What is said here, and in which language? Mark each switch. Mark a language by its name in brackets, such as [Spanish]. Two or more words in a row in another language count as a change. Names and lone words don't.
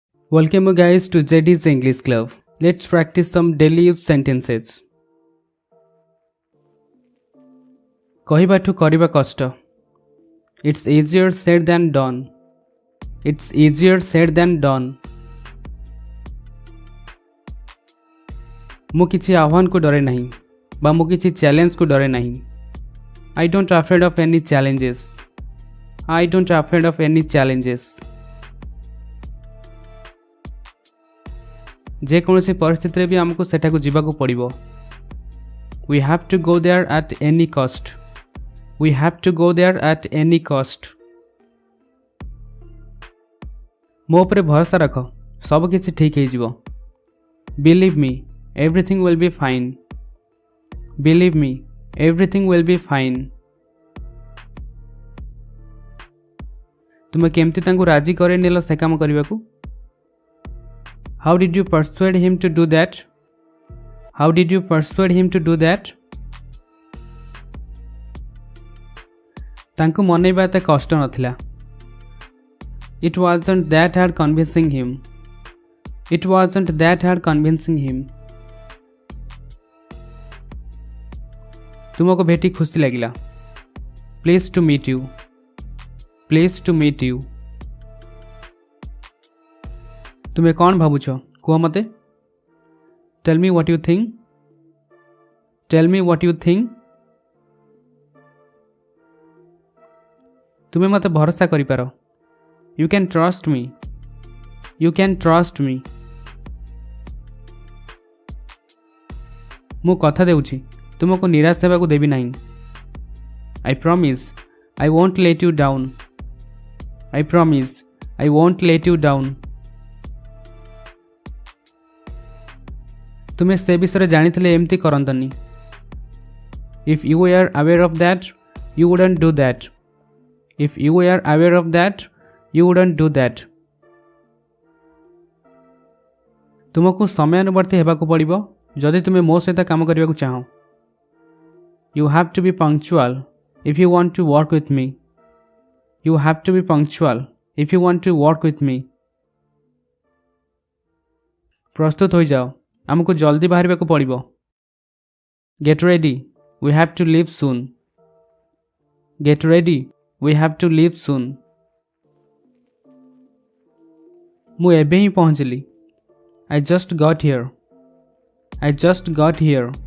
[English] Welcome you guys to JD's English Club. Let's practice some daily use sentences. [Odia] କହିବାଠୁ କରିବା କଷ୍ଟ. [English] It's easier said than done. It's easier said than done. [Odia] ମୁଁ କିଛି ଆହ୍ୱାନକୁ ଡରେ ନାହିଁ ବା ମୁଁ କିଛି ଚ୍ୟାଲେଞ୍ଜକୁ ଡରେ ନାହିଁ. [English] I don't afraid of any challenges. I don't afraid of any challenges. [Odia] ଯେକୌଣସି ପରିସ୍ଥିତିରେ ବି ଆମକୁ ସେଠାକୁ ଯିବାକୁ ପଡ଼ିବ. [English] We have to go there at any cost. We have to go there at any cost. [Odia] ମୋ ଉପରେ ଭରସା ରଖ, ସବୁ କିଛି ଠିକ୍ ହେଇଯିବ. [English] Believe me, everything will be fine. Believe me, everything will be fine. [Odia] ତୁମେ କେମିତି ତାଙ୍କୁ ରାଜି କରେଇ ନେଲ ସେ କାମ କରିବାକୁ? [English] How did you persuade him to do that? How did you persuade him to do that? [Odia] ତାଙ୍କୁ ମନେଇବା ଏତେ କଷ୍ଟ ନଥିଲା. [English] It wasn't that hard convincing him. It wasn't that hard convincing him. [Odia] ତୁମକୁ ଭେଟି ଖୁସି ଲାଗିଲା. [English] Pleased to meet you. Pleased to meet you. [Odia] ତୁମେ କ'ଣ ଭାବୁଛ କୁହ ମୋତେ? [English] Tell me what you think. Tell me what you think. [Odia] ତୁମେ ମୋତେ ଭରସା କରିପାର. [English] You can trust me. You can trust me. [Odia] ମୁଁ କଥା ଦେଉଛି ତୁମକୁ ନିରାଶ ହେବାକୁ ଦେବି ନାହିଁ. [English] I promise I won't let you down. I promise I won't let you down. [Odia] ତୁମେ ସେ ବିଷୟରେ ଜାଣିଥିଲେ ଏମିତି କରନ୍ତନି. [English] If you were aware of that, you wouldn't do that. If you were aware of that, you wouldn't do that. [Odia] ତୁମକୁ ସମୟାନୁବର୍ତ୍ତୀ ହେବାକୁ ପଡ଼ିବ ଯଦି ତୁମେ ମୋ ସହିତ କାମ କରିବାକୁ ଚାହଁ. [English] You have to be punctual if you want to work with me. You have to be punctual if you want to work with me. [Odia] ପ୍ରସ୍ତୁତ ହୋଇଯାଅ, ଆମକୁ ଜଲ୍ଦି ବାହାରିବାକୁ ପଡ଼ିବ. [English] Get ready, we have to leave soon. Get ready, we have to leave soon. [Odia] ମୁଁ ଏବେ ହିଁ ପହଞ୍ଚିଲି. [English] I just got here. I just got here.